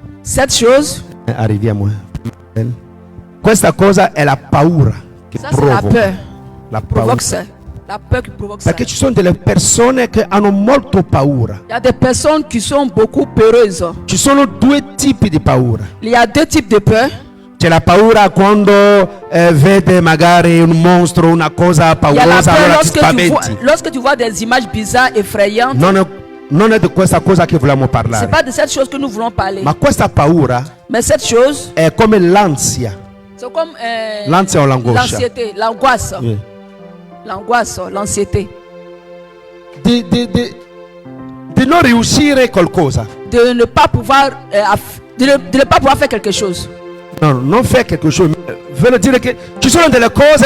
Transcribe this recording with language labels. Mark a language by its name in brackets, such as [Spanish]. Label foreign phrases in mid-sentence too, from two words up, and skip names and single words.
[French] cette chose, [Italian] arriviamo. Questa cosa è la paura che [French] ça, c'est la peur. [Italian] La paura. [French] La peur qui provoque [Italian] Perché [French] ça. [Italian] ci sono delle persone che hanno molto paura. [French] Il y a des personnes qui sont beaucoup peureuses. [Italian] Ci sono due tipi di paura. [French] Il y a deux types de peur. [Italian] C'è la paura quando vede magari un mostro, una cosa [French] Il y a la [Italian] paurosa, [French] peur [Italian] allora ti spaventi. [French] lorsque tu vois des images bizarres, effrayantes. [Italian] Non è di questa cosa che vogliamo [French] C'est [Italian] parlare. [French] pas de cette chose que nous voulons parler. [Italian] Ma questa paura [French] Mais cette chose, [Italian] è come l'ansia. [French] c'est comme [Italian] L'ansia o l'angoscia? [French] l'anxiété, l'angoisse. [Italian] Sì. [French] L'angoisse, l'anxiété. [Italian] Di non riuscire qualcosa. [French] De ne pas pouvoir, de ne pas pouvoir faire quelque chose. [Italian] No, non fai [French] quelque chose. [Italian] Voglio dire che ci sono delle cose davanti a te.